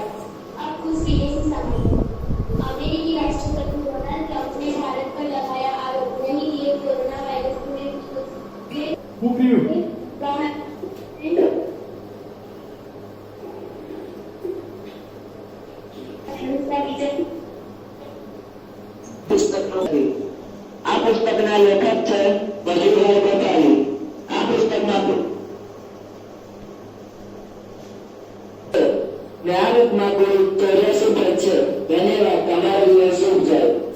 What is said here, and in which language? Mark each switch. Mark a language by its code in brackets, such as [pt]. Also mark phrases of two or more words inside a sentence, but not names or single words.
[hi] अब कुछ विदेशी सामयिक। अमेरिकी राष्ट्रपति डोनाल्ड ट्रंप ने भारत पर लगाया आरोप नहीं लिए कोरोना वायरस पूरे Who flew? [gu] આ પુસ્તકના લેખક છે વજુભાઈ કોઠારી. આ પુસ્તકમાં જ્ઞાનરૂપમાં કુલ 84 પદ છે. ધન્યવાદ. તમારો દિવસ શુભ જાય.